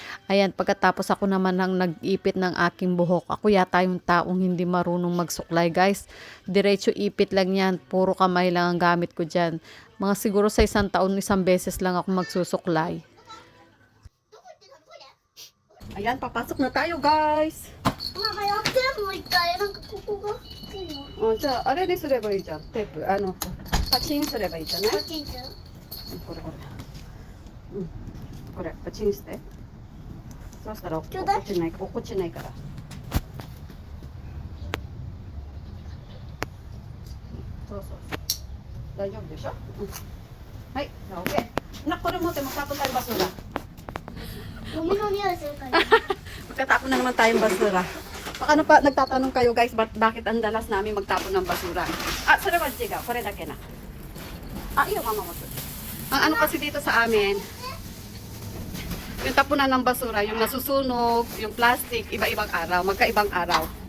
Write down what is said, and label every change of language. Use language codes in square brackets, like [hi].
[tl] Ayan, pagkatapos ako naman ang nag-ipit ng aking buhok. Ako yata yung taong hindi marunong magsuklay guys. Diretso ipit lang yan, puro kamay lang ang gamit ko dyan. Mga siguro sa isang taon, isang beses lang ako magsusuklay. Ayan, papasok na tayo guys. [ja] ママやってもう一回なんかここがいいの。じゃあ、あれにすればいいじゃん。テープ、パチンすればいいじゃない？パチンと。これこれ。これ、パチンして。そうしたら落ちょうだいっこちないから。そうそう。大丈夫でしょ？はい、じゃあ OK。な、これ持っても [tl] tapon tayo basura. [ja] ゴミの匂いするから。 [tl] Magtatapon na naman tayong basura. Ano pa, nagtatanong kayo guys, bakit ang dalas namin magtapon ng basura? So naman, Jiga, [ja] kore dake na. [tl] Iyo, mama mo. Ang ano kasi dito sa amin, yung tapunan ng basura, yung nasusunog, yung plastic, iba-ibang araw, magkaibang araw.